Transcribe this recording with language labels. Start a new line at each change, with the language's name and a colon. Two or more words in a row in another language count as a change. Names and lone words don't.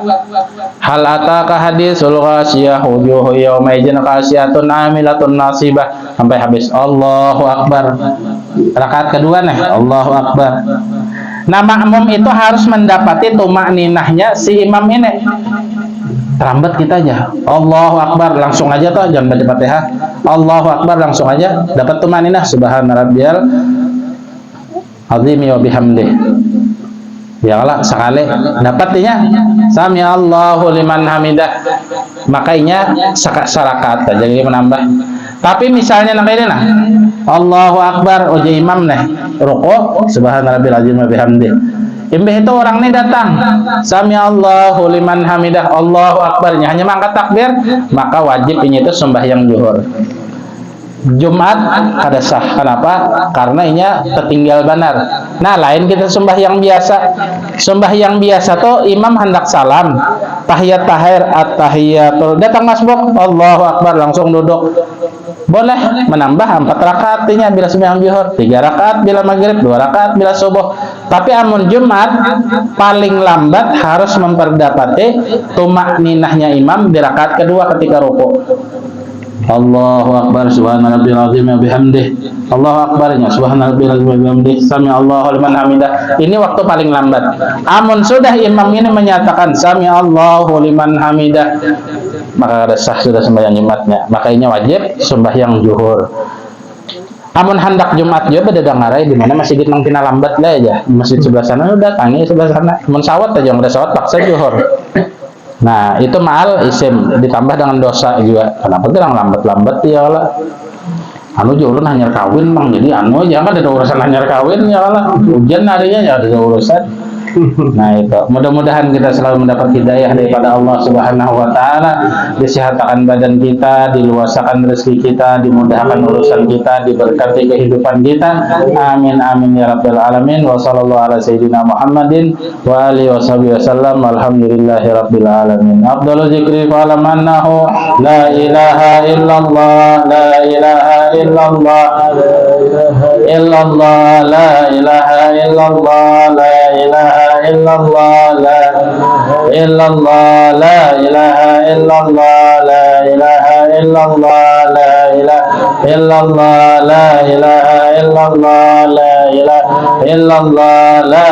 Arabic: هل أتاك حديث الغاشية وجوه يومئذ خاشعة عاملة ناصبة
Banjar: sampai habis
Arabic: الله أكبر.
Banjar: Rakaat kedua nih
Arabic: الله أكبر.
Banjar: Nah makmum itu harus mendapati tumakninahnya si imam ini. Terlambat kita aja
Arabic: الله أكبر
Banjar: langsung aja toh jangan baca Fatihah.
Arabic: الله أكبر
Banjar: langsung aja dapat tumakninah
Arabic: سبحان ربي العظيم وبحمده.
Banjar: Ya Allah sekali dapatnya
Arabic: سمع الله لمن حمده.
Banjar: Makanya sarakat aja jadi menambah. Tapi misalnya namanya nah
Arabic: الله أكبر
Banjar: uji imam nih ruku
Arabic: سبحان ربي العظيم وبحمده.
Banjar: Imbih itu orang ini datang
Arabic: سمع الله لمن حمده الله أكبرنيا
Banjar: hanya mengangkat takbir, maka wajib ini itu sembahyang zuhur. Jumat kada sah. Kenapa? Karena inya tertinggal benar. Nah, lain kita sembahyang biasa. Sembahyang biasa tuh imam hendak salam, tahiyat tahir, at-tahiyatul, datang masbuk,
Arabic: الله أكبر,
Banjar: langsung duduk. Boleh menambah 4 rakaat nya bila sembahyang zuhur, 3 rakaat bila maghrib, 2 rakaat bila subuh. Tapi amun Jumat paling lambat harus memperdapati tumak ninahnya imam di rakaat kedua ketika ruku.
Arabic: الله أكبر، سبحان الله العظيم وبحمده. الله أكبر، سبحان الله العظيم وبحمده. سمع الله لمن حمده.
Banjar: Ini waktu paling lambat. Amun sudah imam ini menyatakan
Arabic: سمع الله لمن حمده,
Banjar: maka sah sudah sembahyang Jumatnya. Makanya wajib sembahyang zuhur. Amun hendak Jumat juga beda ngarai di mana masjid nang tina lambat lah aja. Masjid sebelah sana udah tangi sebelah sana. Mun sawat aja udah sawat paksa zuhur. Nah, itu
Arabic: مع الإثم
Banjar: ditambah dengan dosa juga. Kenapa terang lambat-lambat ya lah. Anu juga ulun hanyar kawin mang, jadi anu jangan ada urusan hanyar kawin ya lah. Hujan harinya ya ada urusan. Nah, itu mudah-mudahan kita selalu mendapat hidayah daripada
Arabic: الله سبحانه وتعالى,
Banjar: disehatkan badan kita, diluasakan rezeki kita, dimudahkan urusan kita, diberkati kehidupan kita.
Arabic: آمين آمين يا رب العالمين. وصلى الله على سيدنا محمد وآله وسلم. الحمد لله رب العالمين. أفضل الذكر فاعلم أنه لا إله إلا الله، لا إله إلا الله، إلا الله، لا إله إلا الله، لا إله إلا الله، لا إلا الله، لا إله إلا الله، لا إله إلا الله، لا إله إلا الله، لا إله إلا الله، لا إله إلا الله، لا